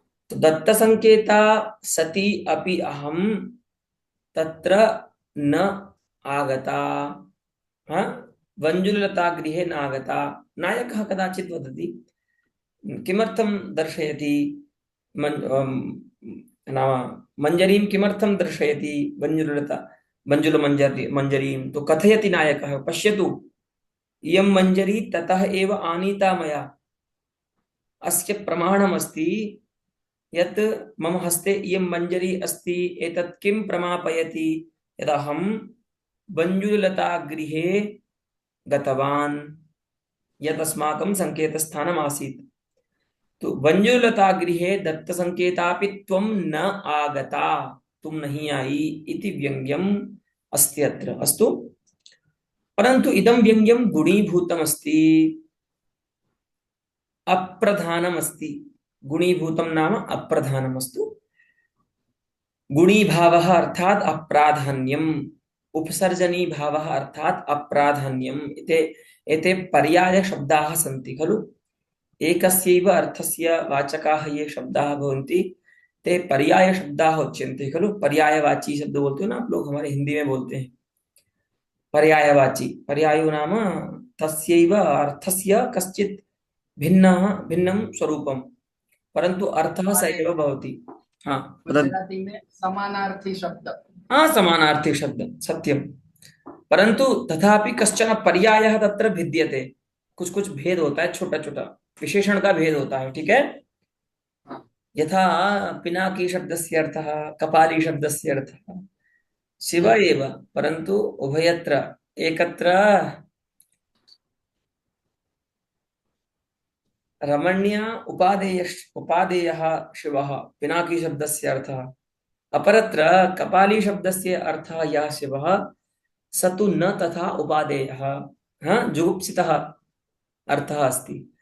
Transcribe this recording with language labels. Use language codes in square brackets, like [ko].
[sa] तो दत्तसंकेता सती अपि अहं तत्र न आगता, हाँ, वञ्जुललता गृहे न आगता। नायकः कदाचित् वदति, किमर्थं दर्शयति नाम मंजरीं किमर्थं दर्शयति वञ्जुललता मंजरीं, तो कथयति नायकः, पश्यतु इयं मंजरी ततः एव आनीता मया, अस्य प्रमाणमस्ति यत् मम हस्ते इयं मंजरी अस्ति। एतत् किं प्रमापयति, यदहं वञ्जुललता गृहे गतवान् यत् अस्माकं संकेतस्थानम् आसीत्। तो वञ्जुललता गृहे दत्त संकेतापि त्वं न आगता, [hi] तुम नहीं आई [sa] इति व्यंग्यम अस्ति अत्र। अस्तु, परंतु इदं व्यंग्यम गुणीभूतम् अस्ति, अप्रधानम् अस्ति। गुणीभूतं नाम अप्रधानम्। अस्तु, गुणी भावः अर्थात् अप्राधान्यम्, उपसर्जनी भावः अर्थात् अप्राधान्यम् इति एते पर्यायशब्दाः सन्ति खलु। एकस्यैव अर्थस्य वाचकाः ये शब्दाः भवन्ति ते पर्यायशब्दाः उच्यन्ते खलु। [hi] पर्यायवाची शब्द बोलते हो ना आप लोग, हमारे हिंदी में बोलते हैं पर्यायवाची। [sa] पर्यायो नाम तस्यैव अर्थस्य कश्चित् भिन्नः भिन्नं स्वरूपं, परन्तु अर्थः स [hi] हमारे [sa] एव भवति। हाँ वदन्तु। [hi] गुजराती में समानार्थी शब्द। [sa] हाँ समानार्थी शब्द सत्यं, परंतु तथापि कश्चन पर्यायः तत्र भिद्यते। [hi] कुछ कुछ भेद होता है, छोटा छोटा विशेषण का भेद होता है, ठीक है। हाँ। [sa] यथा पिनाकी शब्दस्य अर्थः, कपाली शब्दस्य अर्थः शिव एव, परन्तु उभयत्र एकत्र रमण्य उपादेयः शिवः पिनाकी शब्दस्य अर्थः, अपरत्र कपाली शब्दस्य अर्थः यः शिवः स तु न तथा उपादेयः, हाँ जुगुप्सितः अर्थः अस्ति।